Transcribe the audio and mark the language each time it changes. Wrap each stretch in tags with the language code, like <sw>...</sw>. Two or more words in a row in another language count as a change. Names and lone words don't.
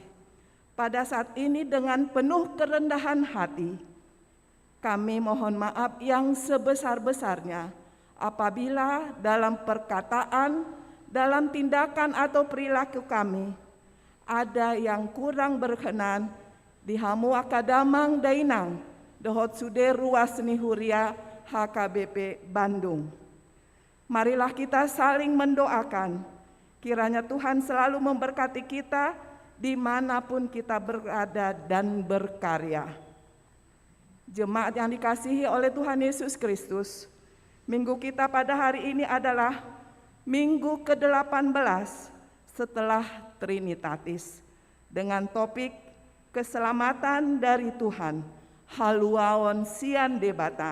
<id>Pada saat ini dengan penuh kerendahan hati, kami mohon maaf yang sebesar-besarnya apabila dalam perkataan, dalam tindakan atau perilaku kami, ada yang kurang berkenan</id> <bbc>di hamu akadamang dainang dohot sude ruas nihuria</bbc> <id>HKBP Bandung. Marilah kita saling mendoakan, kiranya Tuhan selalu memberkati kita dimanapun kita berada dan berkarya. Jemaat yang dikasihi oleh Tuhan Yesus Kristus, minggu kita pada hari ini adalah minggu ke-18 setelah Trinitatis dengan topik keselamatan dari Tuhan,</id> <bbc>haluaon sian debata.</bbc>